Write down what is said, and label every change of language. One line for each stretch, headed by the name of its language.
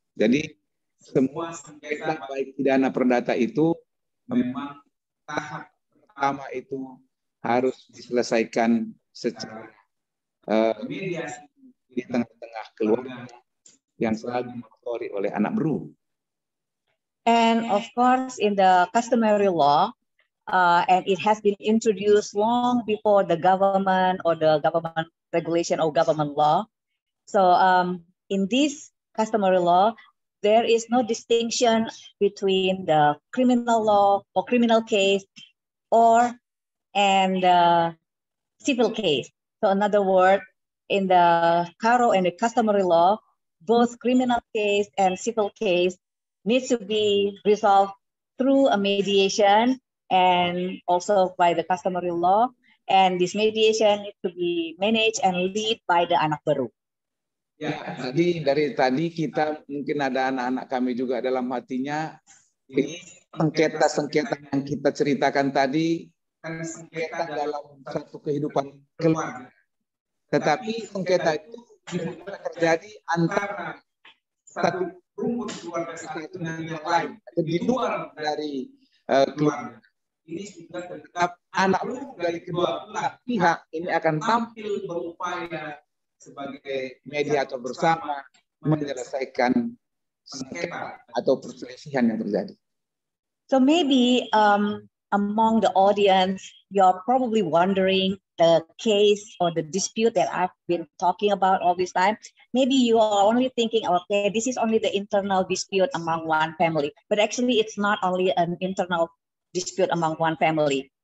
Indonesian: Jadi semua sengketa baik pidana perdata itu memang tahap pertama itu harus diselesaikan secara mediasi di tengah-tengah keluarga yang selalu dimotori oleh anak beru.
English: And of course, in the customary law, and it has been introduced long before the government or the government regulation or government law. So in this customary law, there is no distinction between the criminal law or criminal case and civil case. So in other words, in the Caro and the customary law, both criminal case and civil case needs to be resolved through a mediation and also by the customary law. And this mediation needs to be managed and led by the anak baru.
Indonesian: Ya, jadi dari tadi kita mungkin ada anak-anak kami juga dalam hatinya, ini sengketa-sengketa yang kita ceritakan tadi kan sengketa dalam satu kehidupan keluarga. Tetapi sengketa itu bisa terjadi antara satu rumpun keluarga satu dengan yang lain, atau di luar dari keluarga. Ini sudah tetap anak dari kedua belah pihak ini akan tampil berupaya sebagai mediator bersama menyelesaikan sengketa atau perselisihan yang terjadi.
English: So maybe among the audience, you're probably wondering the case or the dispute that I've been talking about all this time. Maybe you are only thinking, okay, this is only the internal dispute among one family. But actually, it's not only an internal dispute among one family.